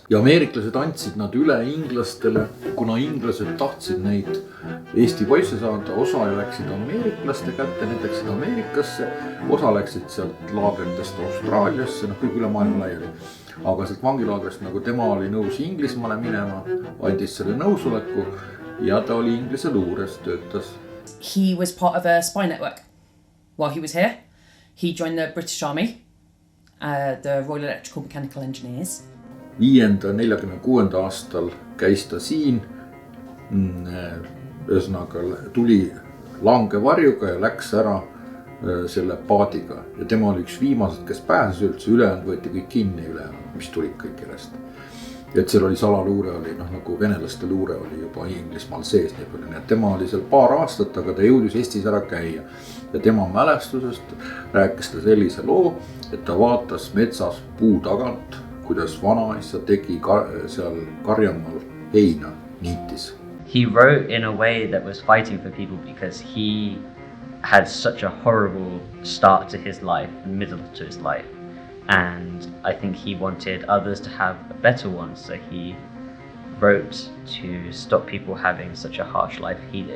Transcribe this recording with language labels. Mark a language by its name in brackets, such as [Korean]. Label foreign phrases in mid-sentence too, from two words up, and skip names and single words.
[Estonian] Ja ameeriklased andsid nad üle inglastele, kuna inglased tahtsid neid Eesti poisse saada, osa läksid ameeriklaste kätte, need läksid Ameerikasse, osa läksid sealt laagritest Austraaliasse, kõik üle maailma laiali. Aga sealt vangilaagrist nagu tema oli nõus Inglismaale minema, andis selle nõusoleku ja ta oli Inglise luures, töötas. [English] He was part of a spy network while he was here. He joined the British Army, the Royal Electrical Mechanical Engineers. [Estonian] 46. aastal käis ta siin, ühesõnaga tuli langevarjuga ja läks ära selle paadiga. Ja tema oli üks viimased, kes pääses üldse, ülejäänud võeti kõik kinni ülejäänud, mis tulid kõik järjest. Et seal oli salaluure, oli nagu venelaste luure oli juba Inglismaal sees nii palju. Nii et tema oli seal paar aastat, aga ta jõudis Eestis ära käia. Ja tema mälestusest rääkis ta sellise loo, et ta vaatas metsas puu tagant, kuidas vanaisa tegi seal Karjamaal heina niitis. [English] He wrote in a way that was fighting for people because he had such a horrible start to his life, middle to his life. And I think he wanted others to have a better one, so he wrote to stop people having such a harsh life he did.